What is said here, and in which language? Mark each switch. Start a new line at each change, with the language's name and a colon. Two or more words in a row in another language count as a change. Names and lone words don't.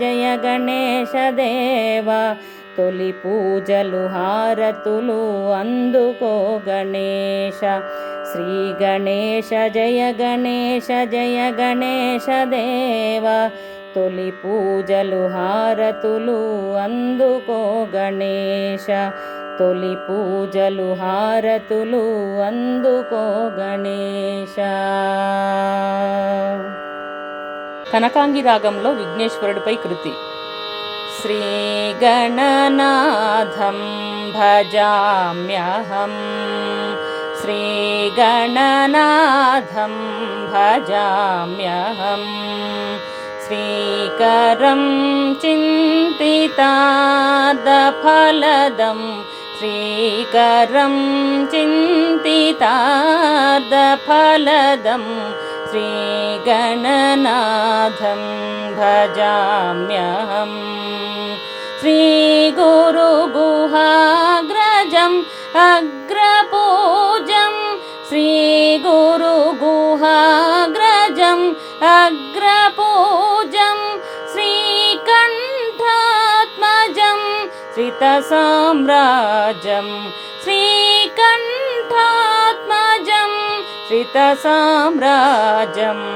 Telugu: దేవ తొలి పూజలు హారతులు అందుకో గణేశ శ్రీగణేశ జయ గణేశ దేవ తొలి పూజలు హారతులు అందుకో గణేశ తొలి పూజలు హారతులు అందుకో గణేశ। కనకాంగి రాగంలో విఘ్నేశ్వరుడిపై కృతి.
Sanskrit: శ్రీగణనాథం భజామ్యహం శ్రీగణనాథం భజామ్యహం శ్రీకరం చింతితార్థఫలదం శ్రీకరం చింతితార్థఫలదం श्रीगणनाथं भजाम्यहं श्रीगुरुगुहाग्रजम् अग्रपूजं श्रीगुरुगुहाग्रजम् अग्रपूजं श्रीकण्ठात्मजं श्रितसाम्राजं श्रीकण्ठात्मजं श्रितसाम्राजं